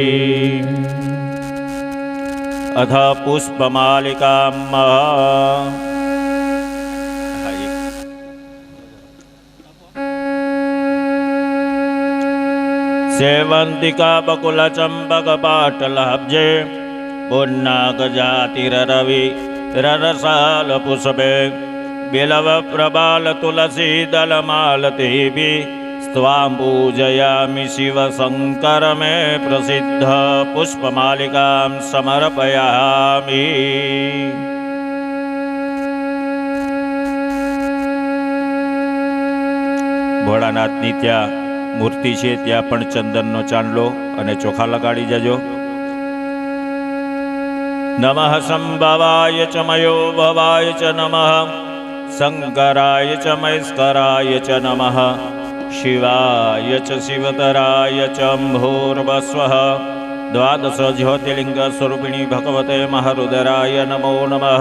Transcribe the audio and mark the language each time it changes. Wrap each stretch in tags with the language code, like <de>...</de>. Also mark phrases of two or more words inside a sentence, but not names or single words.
<sa>अथ पुष्पमालिकां सेवन्तिका बकुलचम्पकपाटलब्जे पुन्नागजातिररवि ररसालपुष्पे बिलवप्रबालतुलसीदलमालतीभिः स्वां पूजयामि शिवशङ्कर मे प्रसिद्ध पुष्पमालिकां समर्पयामि।</sa> <gu>ભોળાનાથની ત્યાં મૂર્તિ છે, ત્યાં પણ ચંદનનો ચાંદલો અને ચોખા લગાડી જજો.</gu> <sa>नमः संभवाय च मयो भवाय च नमः शंकराय च मैस्कराय च नमः शिवाय च शिवतराय च अंभोर्वस्वः द्वादश ज्योतिर्लिंग स्वरूपिणी भगवते महारुद्राय नमो नमः.</sa>